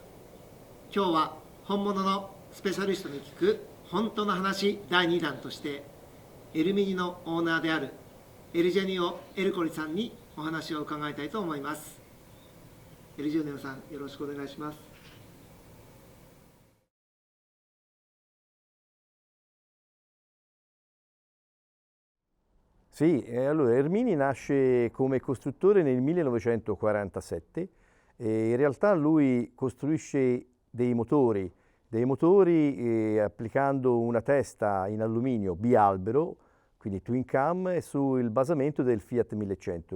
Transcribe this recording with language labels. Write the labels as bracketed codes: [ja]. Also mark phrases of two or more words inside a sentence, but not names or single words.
[ja] 今日は本物のスペシャリストに聞く本当の話第2弾として、エルミニのオーナーであるエルジェニオ・エルコリさんにお話を伺いたいと思います。エルジェニオさん、よろしくお願いします。 [it] Sì, allora Ermini nasce come costruttore nel 1947 e in realtà lui costruisce dei motori applicando una testa in alluminio bialbero, quindi [en] twin cam, [it] sul basamento del Fiat 1100.